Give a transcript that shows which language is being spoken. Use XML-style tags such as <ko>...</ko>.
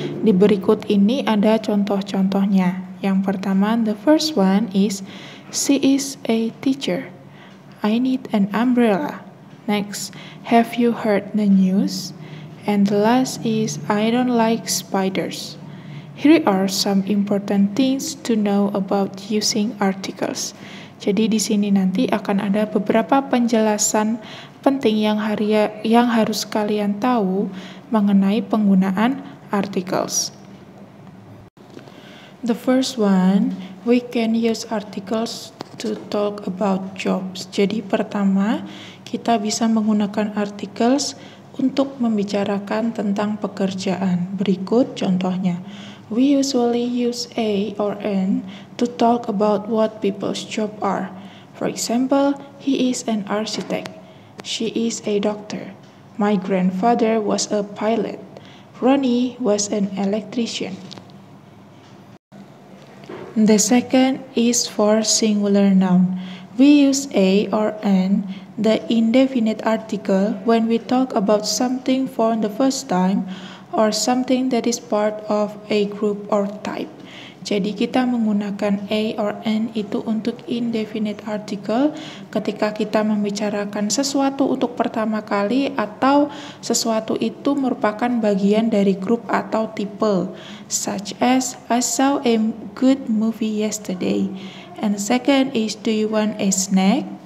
<id>Di berikut ini ada contoh-contohnya. Yang pertama,</id> <en>the first one is, she is a teacher. I need an umbrella. Next, have you heard the news? And the last is, I don't like spiders. Here are some important things to know about using articles.</en> <id>Jadi di sini nanti akan ada beberapa penjelasan penting yang harus kalian tahu mengenai penggunaan articles.</id> <en>The first one, we can use articles to talk about jobs.</en> <id>Jadi pertama, kita bisa menggunakan articles untuk membicarakan tentang pekerjaan. Berikut contohnya.</id> <en>We usually use a or an to talk about what people's job are. For example, he is an architect. She is a doctor. My grandfather was a pilot. Ronnie was an electrician. The second is for singular noun. We use a or an, the indefinite article, when we talk about something for the first time or something that is part of a group or type.</en> <id>Jadi kita menggunakan a or an itu untuk indefinite article ketika kita membicarakan sesuatu untuk pertama kali atau sesuatu itu merupakan bagian dari grup atau tipe,</id> <en>such as I saw a good movie yesterday. And the second is, do you want a snack?</en>